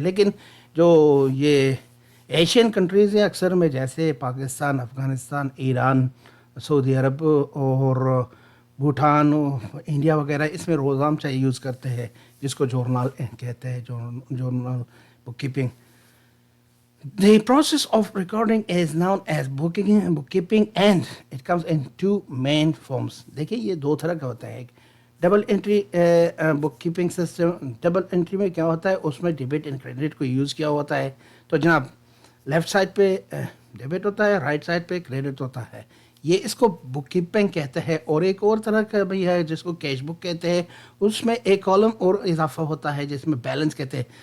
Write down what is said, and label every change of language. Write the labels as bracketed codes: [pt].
[ur] لیکن جو یہ ایشین کنٹریز ہیں اکثر میں, جیسے پاکستان, افغانستان, ایران, سعودی عرب اور بھوٹان, انڈیا وغیرہ, اس میں روز نامچہ یوز کرتے ہیں جس کو جورنال کہتے ہیں, journal book keeping. [en] The process of recording is known as bookkeeping and it comes in two main forms. [ur] دیکھیں یہ دو طرح کا ہوتا ہے. ایک ڈبل انٹری بک کیپنگ سسٹم. ڈبل انٹری میں کیا ہوتا ہے, اس میں ڈیبٹ اینڈ کریڈٹ کو یوز کیا ہوتا ہے. تو جناب لیفٹ سائڈ پہ ڈیبٹ ہوتا ہے, رائٹ سائڈ پہ کریڈٹ ہوتا ہے. یہ اس کو بک کیپنگ کہتے ہیں. اور ایک اور طرح کا بھی ہے جس کو کیش بک کہتے ہیں, اس میں ایک کالم اور اضافہ ہوتا ہے جس میں بیلنس کہتے ہیں.